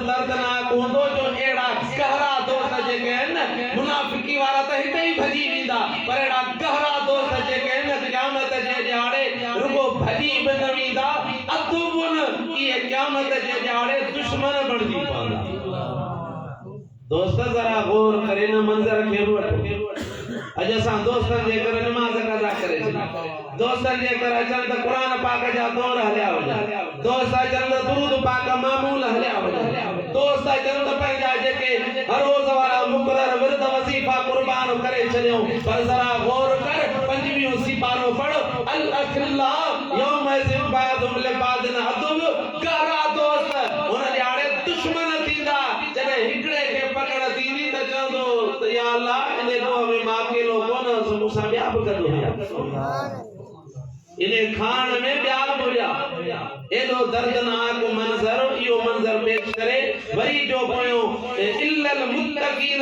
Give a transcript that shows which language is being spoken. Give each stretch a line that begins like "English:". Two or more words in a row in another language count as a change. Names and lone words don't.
Sindhi: दर्दनाक हूंदो जो अहिड़ा गहरा दोस्त जेके आहिनि मुनाफ़िकी वारा त हिते ई भॼी वेंदा पर अहिड़ा गहरा दोस्त जेके आहिनि क़यामत जे ॾियारे रुगो भॼी बि न वेंदा अधुबुन इहे क़यामत जे ॾियारे दुश्मन बणिजी पवंदा दोस्त जरा गौर करे न मंज़र खे बि वठो अॼु असां दोस्तनि जे करे नमाज़ कज़ा करे दोस्तन जे कर अचन त कुरान पाक जा दौर हलिया वञा दोस्त अचन त दुरूद पाक मामूल हलिया वञा दोस्त अचन त पंहिंजा जेके हर रोज़ वारा मुक़रर विर्द वज़ीफ़ा कुर्बान करे छॾियो पर ज़रा गौर कर 25 सिपारो पढ़
Arabic: الأخلاء يومئذ بعضهم لبعض عدو
Sindhi: गहरा दोस्त उन ॾियारे दुश्मन थींदा जॾहिं हिकिड़े खे पकड़ थींदी त चवंदो त या अल्लाह इन को में मां अकेलो कोन हुअसि मूंसां ॿिया बि गॾु हुया इने खान में ॿिया बि हुया एॾो दर्दनाक मंज़र इहो मंज़र पेश करे वरी जो पोयो
Arabic: إلا المتقين